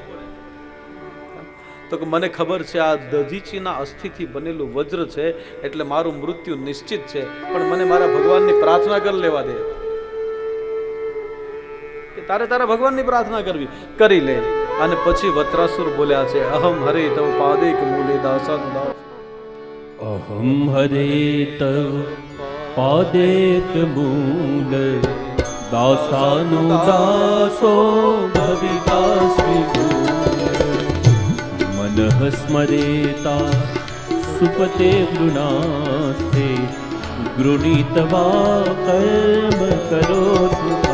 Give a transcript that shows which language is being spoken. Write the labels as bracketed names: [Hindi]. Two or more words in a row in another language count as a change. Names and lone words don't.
[Gujarati] તો કે મને ખબર છે આ દધીચીના અસ્થિથી બનેલું વજ્ર છે એટલે મારું મૃત્યુ નિશ્ચિત છે, પણ મને મારા ભગવાનની પ્રાર્થના કરી લેવા દે. કે તારા ભગવાનની પ્રાર્થના કરવી કરી લે. અને પછી વત્રાસુર બોલ્યા છે [Sanskrit] अहम हरे तव पादेक मूले दासन दास. अहम हरे तव पादेक मूल दासानुदासो भवितास्मि मनः स्मरेता सुपते गृणास्ते गृणीतवा कर्म करोतु